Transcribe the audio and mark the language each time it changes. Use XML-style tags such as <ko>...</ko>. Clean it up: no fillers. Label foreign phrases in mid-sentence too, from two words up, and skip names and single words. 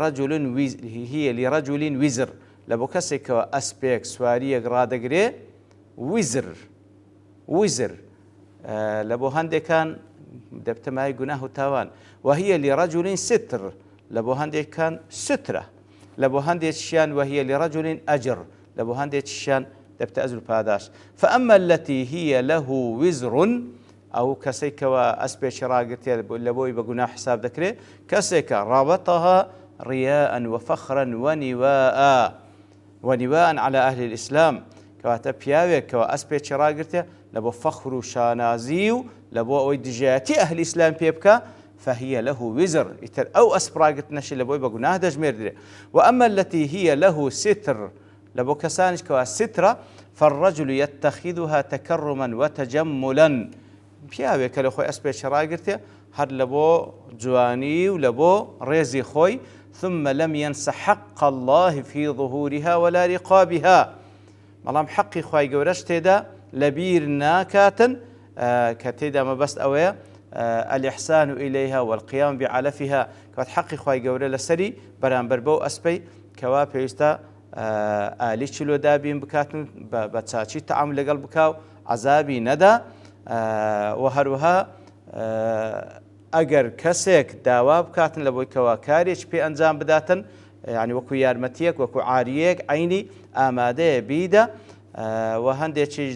<ar>لرجل وزر</ar> <ckb>لە بۆ کەسێکەوە ئەسپێک سواریەک ڕادەگرێ وزر لە بۆ هەندێکان دەبتەمای گوناه و تاوان،</ckb> <ar>وهي لرجل ستر</ar> <ckb>لە بۆ هەندێکان سترە، لە بۆ هەندێکیان</ckb> <ar>وهي لرجل أجر</ar> <ckb>لە بۆ هەندێکیان دەبتە ئەجر و پاداش.</ckb> <ar>فأما التي هي له وزر</ar> <ckb>ئەو کەسێکەوە ئەسپێکی ڕاگرتێ لە بۆی بە گوناه حساب دەکرێت، کەسێکە</ckb> <ar>رابطها رياء وفخرا ونواء على أهل الإسلام</ar> <ckb>کەواتە پیاوێکەوە ئەسپێکی ڕاگرتێ لە بۆ فەخر و شانازی و لە بۆ ئەوەی دژایەتی ئەهلی ئیسلام پێ بکە،</ckb> <ar>فهي له وزر</ar> <ckb>ئیتر ئەو ئەسپ ڕاگرتنەشی لە بۆی بە گوناه دەژمێردرێ.</ckb> <ar>وأما التي هي له ستر</ar> <ckb>لە بۆ کەسانیش کەوا سترە،</ckb> <ar>فالرجل يتخذها تكرما وتجملا</ar> <ckb>پیاوێکە لە خۆی ئەسپێکی ڕاگرتێ هەر لە بۆ جوانی و لە بۆ ڕێزی خۆی،</ckb> <ar>ثم لم ينس حق الله في ظهورها ولا رقابها</ar> <ckb>بەڵام حەقی خوای گەورەش تێدا لەبیر ناکاتن کە تێدا مەبەست ئەوەیە</ckb> <ar>الإحسان إليها والقيام بعلفها</ar> <ckb>کەوات حەقی خوای گەورە لەسەری بەرامبەر بەو ئەسپەی کەوا پێویستە ئالی چلۆ دابین بکاتن بە چاچی تەعامل لەگەڵ بکاو عەزابی نەدا. و هەروەها ئەگەر کەسێک داوا بکاتن لە بۆی کەوا کارێک پێ ئەنجام بداتن، یعنی وەکو یارمەتیەک وەکو عاریەک عینی ئامادەیە بیدە، و هەندێکیش</ckb>